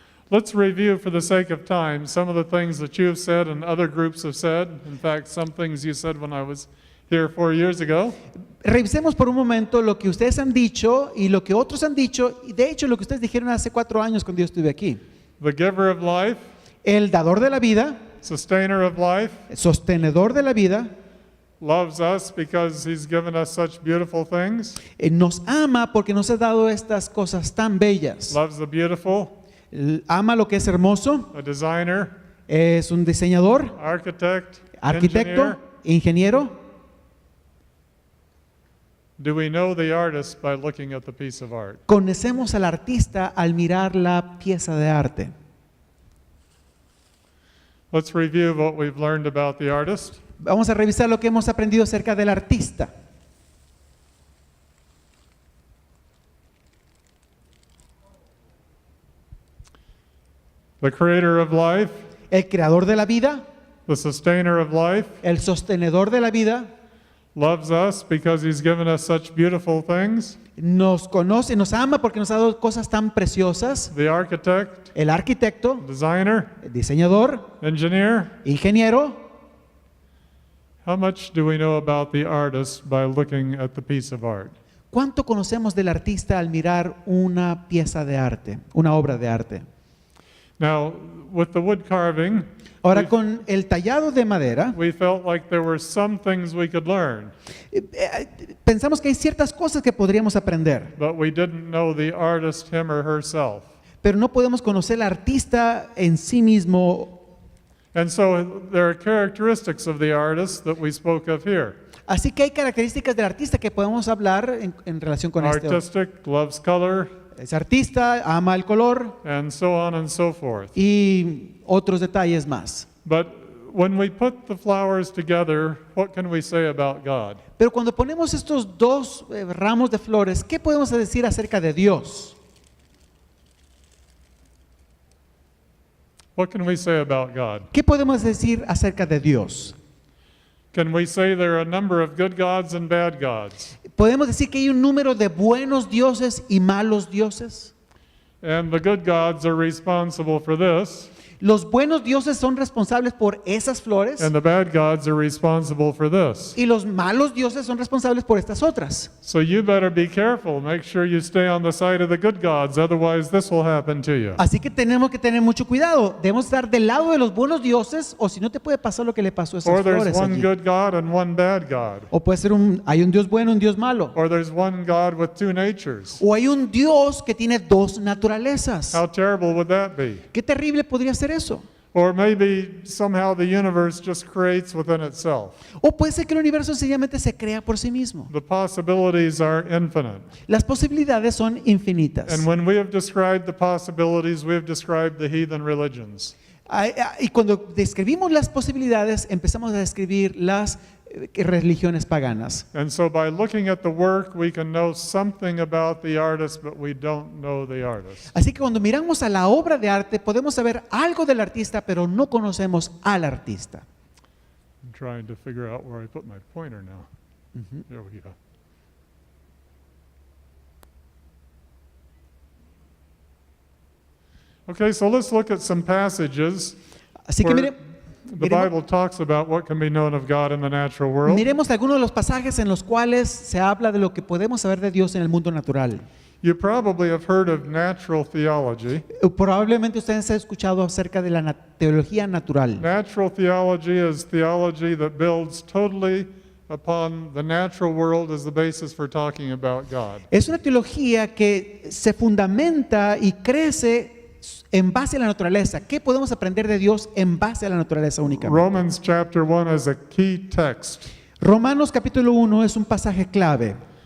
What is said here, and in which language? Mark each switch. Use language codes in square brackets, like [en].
[en] Let's review for the sake of time some of the things that you've said and other groups have said. In fact, some things you said when I was here 4 years ago. [es] Revisemos por un momento lo que ustedes han dicho y lo que otros han dicho, y de hecho lo que ustedes dijeron hace 4 años cuando yo estuve aquí. [en] The giver of life, [es] El dador de la vida, [en] sustainer of life, [es] sostenedor de la vida, [en] loves us because he's given us such beautiful things. [es] nos ama porque nos ha dado estas cosas tan bellas. [en] Loves the beautiful, [es] Ama lo que es hermoso, [en] a designer, [es] es un diseñador, [en] architect, [es] arquitecto, [en] engineer. [es] ingeniero. [en] Do we know the artist by looking at the piece of art? [es] Conocemos al artista al mirar la pieza de arte. [en] Let's review what we've learned about the artist. [es] Vamos a revisar lo que hemos aprendido acerca del artista. [en] The creator of life, [es] El creador de la vida, [en] the sustainer of life, [es] el sostenedor de la vida, [en] loves us because he's given us such beautiful things. [es] nos conoce, nos ama porque nos ha dado cosas tan preciosas. [en] The architect, [es] El arquitecto, [en] designer, [es] el diseñador, [en] engineer. [es] ingeniero. [en] How much do we know about the artist by looking at the piece of art? [es] ¿Cuánto conocemos del artista al mirar una pieza de arte, una obra de arte? [en] Now, with the wood carving, [es] Ahora, con el tallado de madera, [en] we felt like there were some things we could learn, [es] pensamos que hay ciertas cosas que podríamos aprender, [en] but we didn't know the artist, him or herself. [es] pero no podemos conocer al artista en sí mismo. [en] And so there are characteristics of the artist that we spoke of here. [es] Así que hay características del artista que podemos hablar en relación con este. [en] Artistic, loves color, [es] Es artista, ama el color [en] and so on and so forth. [es] y otros detalles más. [en] But when we put the flowers together, what can we say about God? [es] Pero cuando ponemos estos dos ramos de flores, ¿qué podemos decir acerca de Dios? [en] What can we say about God? [es] ¿Qué podemos decir acerca de Dios? [en] Can we say there are a number of good gods and bad gods? [es] ¿Podemos decir que hay un número de buenos dioses y malos dioses? [en] And the good gods are responsible for this, [es] Los buenos dioses son responsables por esas flores [en] and the bad gods are responsible for this. [es] y los malos dioses son responsables por estas otras. [en] So you better be careful. Make sure you stay on the side of the good gods, otherwise this will happen to you. [es] Así que tenemos que tener mucho cuidado. Debemos estar del lado de los buenos dioses o si no te puede pasar lo que le pasó a esas [en] Or there's [es] flores [en] one [es] allí. [en] good god and one bad god. [es] O puede ser hay un Dios bueno y un Dios malo. [en] Or there's one god with two natures. [es] O hay un Dios que tiene dos naturalezas. [en] How terrible would that be? [es] Qué terrible podría ser eso. [en] Or maybe somehow the universe just creates within itself. [es] O puede ser que el universo sencillamente se crea por sí mismo. [en] The possibilities are infinite. [es] Las posibilidades son infinitas. [en] And when we have described the possibilities, we have described the heathen religions. [es] Y cuando describimos las posibilidades, empezamos a describir las religiones paganas. [en] And so by looking at the work, we can know something about the artist, but we don't know the artist. [es] Así que cuando miramos a la obra de arte, podemos saber algo del artista, pero no conocemos al artista. [en] I'm trying to figure out where I put my pointer now. There we go. Okay, so let's look at some passages [es] Así que [en] where the [es] miremos- [en] Bible talks about what can be known of God in the natural world. [es] miremos algunos de los pasajes en los cuales se habla de lo que podemos saber de Dios en el mundo natural. [en] You probably have heard of natural theology. [es] Probablemente ustedes han escuchado acerca de la teología natural. [en] Natural theology is theology that builds totally upon the natural world as the basis for talking about God. [es] Es una teología que se fundamenta y crece en base a la naturaleza. ¿Qué podemos aprender de Dios en base a la naturaleza únicamente? [en] Romans chapter 1 is a key text. [es] Romanos capítulo 1 es un pasaje clave.